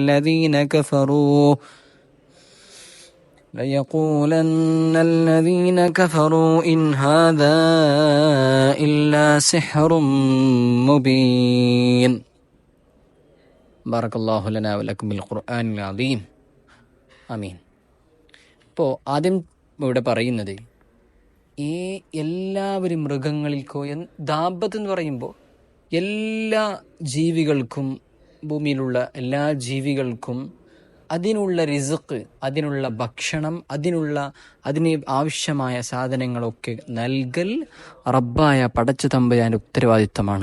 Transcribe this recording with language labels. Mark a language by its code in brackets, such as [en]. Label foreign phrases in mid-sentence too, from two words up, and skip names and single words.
[ar] الذين كفروا إن هذا إلا سحر مبين. بارك الله لنا ولكم بالقرآن العظيم. [ml] ആമീൻ. ഇപ്പോൾ ആദ്യം ഇവിടെ പറയുന്നത് ഈ എല്ലാവരും മൃഗങ്ങൾക്കോ ദാബത്ത് എന്ന് പറയുമ്പോൾ എല്ലാ ജീവികൾക്കും, ഭൂമിയിലുള്ള എല്ലാ ജീവികൾക്കും അതിനുള്ള റിസ്ക്, അതിനുള്ള ഭക്ഷണം, അതിന് ആവശ്യമായ സാധനങ്ങളൊക്കെ നൽകൽ റബ്ബായ പടച്ച തമ്പുരാന്റെ ഉത്തരവാദിത്തമാണ്.